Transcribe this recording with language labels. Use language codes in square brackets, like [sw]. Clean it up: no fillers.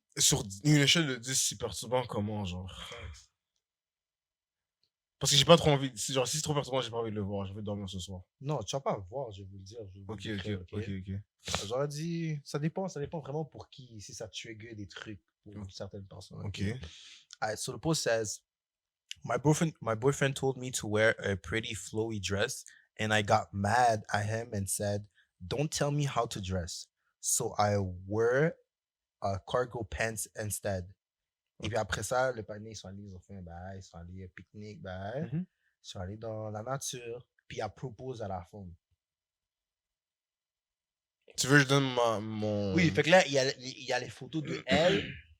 [fr] Sur une échelle de 10, c'est perturbant comment, genre? Parce que j'ai pas trop envie. Genre, si c'est trop perturbant, j'ai pas envie de le voir. Je vais dormir ce soir. Non, tu vas pas voir, je vais vous le dire. Je vais vous Ok. le décrire, J'aurais dit, ça dépend vraiment pour qui, si ça trigger des trucs pour certaines personnes. Ok. [en] Alright, so the post says, my boyfriend told me to wear a pretty flowy dress, and I got mad at him and said, don't tell me how to dress. So I wore cargo pants instead. [fr] Et puis après ça, le panier, ils sont allés, ils ont fait un bail, ils sont allés pique-nique, bail. Mhm. Ils sont allés dans la nature, puis elle propose à la femme. Tu veux que je donne mon. Oui, fait que là, il y a les photos de elle.